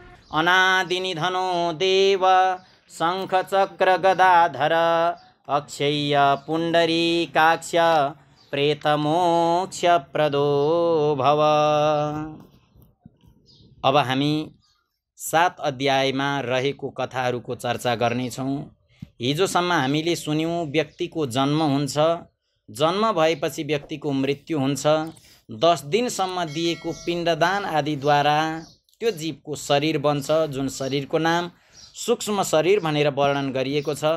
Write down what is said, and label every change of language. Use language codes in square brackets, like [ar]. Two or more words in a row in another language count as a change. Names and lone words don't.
[sa] अनादिनिधनो देव शङ्ख चक्र गदाधर अक्षय्य पुण्डरीकाक्ष प्रेतमोक्ष प्रदो भव। [ne] अब हामी 7 अध्यायमा रहेको कथाहरूको चर्चा गर्नेछौँ। हिजोसम्म हामीले सुन्यौँ व्यक्तिको जन्म हुन्छ, जन्म भएपछि व्यक्तिको मृत्यु हुन्छ, 10 दिनसम्म दिएको पिण्डदान आदिद्वारा त्यो जीवको शरीर बन्छ, जुन शरीरको नाम सूक्ष्म शरीर भनेर वर्णन गरिएको छ।